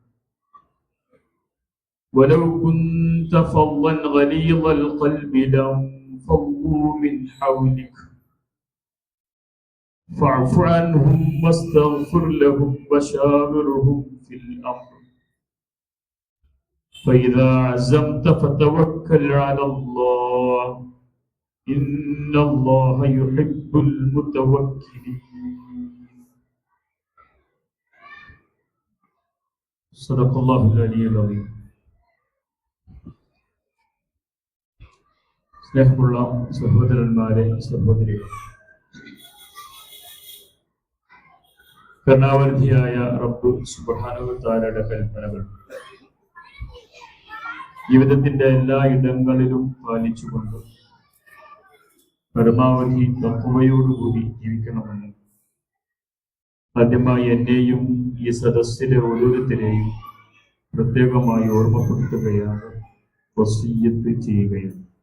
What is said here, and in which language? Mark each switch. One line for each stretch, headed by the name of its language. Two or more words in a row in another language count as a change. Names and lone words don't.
Arabic: ولو كنت فظا غليظ القلب لانفضوا من حولك فاعف عنهم واستغفر لهم وشاورهم في الأمر فإذا عزمت فتوكل على الله إن الله يحب المتوكلين. صدق الله العلي العظيم.
Malayalam: സ്നേഹമുള്ള സഹോദരന്മാരെ, സഹോദരികളെ, കരുണാവനിധിയായ റബ്ബ്
Arabic: سبحانه وتعالى
Malayalam: കൽപ്പനകൾ ജീവിതത്തിന്റെ എല്ലാ ഇടങ്ങളിലും പാലിച്ചുകൊണ്ട് പരമാവധി തഖ്വയോടുകൂടി ജീവിക്കണമെന്ന് ആദ്യമായി എന്നെയും ഈ സദസ്സിലെ ഓരോരുത്തരെയും പ്രത്യേകമായി ഓർമ്മപ്പെടുത്തുകയാണ്, വസിയ്യത്ത് ചെയ്യുകയാണ്.